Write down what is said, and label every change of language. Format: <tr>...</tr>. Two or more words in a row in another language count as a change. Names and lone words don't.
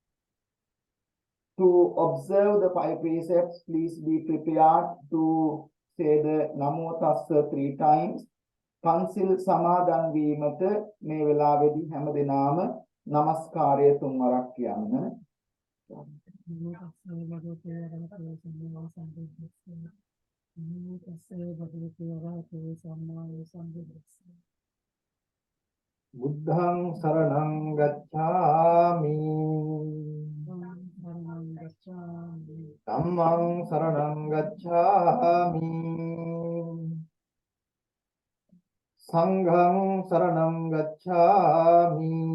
<en>To observe the 5 precepts, please be prepared to say the Namo Tassa 3 times.</en> <si>පන්සිල් සමාදන් වීමට මේ වෙලාවේදී හැම දිනාම නමස්කාරය 3 වරක් කියන්න.</si> <pi>බුද්ධං සරණං ගච්ඡාමි ධම්මං සරණං ගච්ඡාමි සංඝං සරණං ගච්ඡාමි</pi>